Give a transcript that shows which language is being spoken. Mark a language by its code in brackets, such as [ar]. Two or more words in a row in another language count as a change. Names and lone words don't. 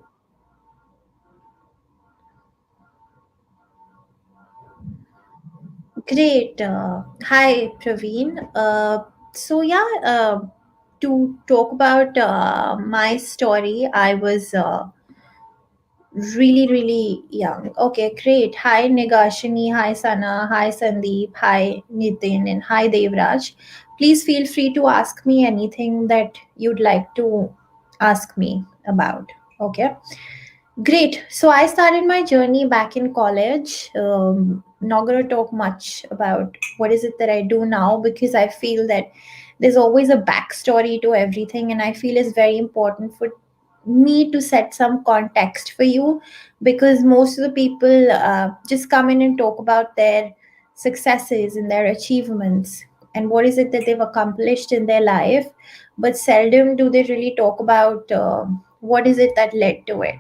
[en] Great. Hi, Praveen. To talk about my story, I was Really young. Okay, great. Hi, Nigashini. Hi, Sana. Hi, Sandeep. Hi, Nitin. And hi, Devraj. Please feel free to ask me anything that you'd like to ask me about. Okay. Great. So I started my journey back in college. Not gonna talk much about what is it that I do now because I feel that there's always a backstory to everything, and I feel it's very important for me to set some context for you because most of the people just come in and talk about their successes and their achievements and what is it that they've accomplished in their life, but seldom do they really talk about what is it that led to it.